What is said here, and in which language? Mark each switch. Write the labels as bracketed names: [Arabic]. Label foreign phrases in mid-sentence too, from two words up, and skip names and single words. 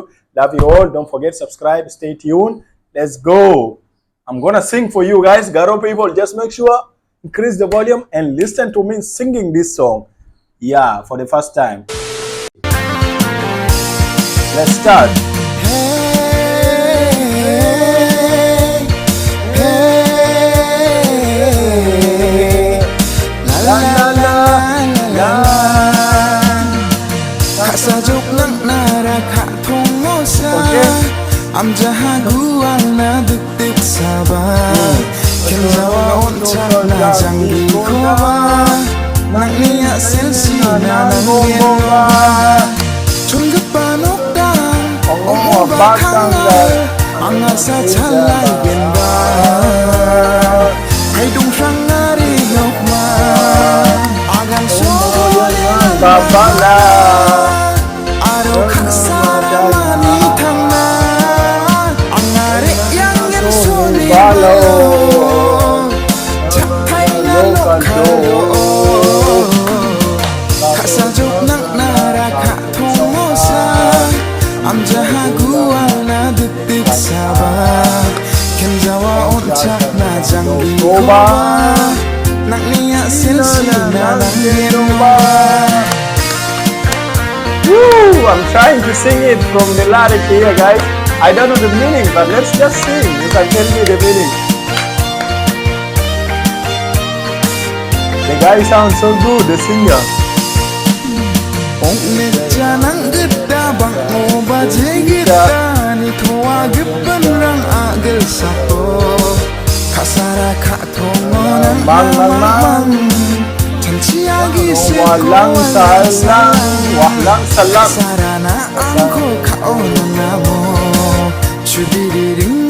[English] Love you all. Don't forget, subscribe. Stay tuned. Let's go. I'm gonna sing for you, guys. Garo people, just make sure increase the volume and listen to me singing this song. Yeah, for the first time. Let's start. [Garo] Kasajok nangnara katongosa amjahagu alna dik sabah kenjawa ontak na janggi koba nangnia sensi na nanggenwa chunggepanok dan bakhangal angasa chalai benba haidung sangari yokma agan soyan babala aro kasara mani tanga angare yang soni balo chakai na lokalo kasajok nangnara katongosa amjahagu alna dik sabah kenjawa ontak na janggi koba naknia sensi na nanggenwa. Woo! [English] I'm trying to sing it from the lyric here, guys. I don't know the meaning, but let's just sing. You can tell me the meaning. The guy sounds so good, the singer. [Garo] Walang salang sarana angko kaonan namo chudiriring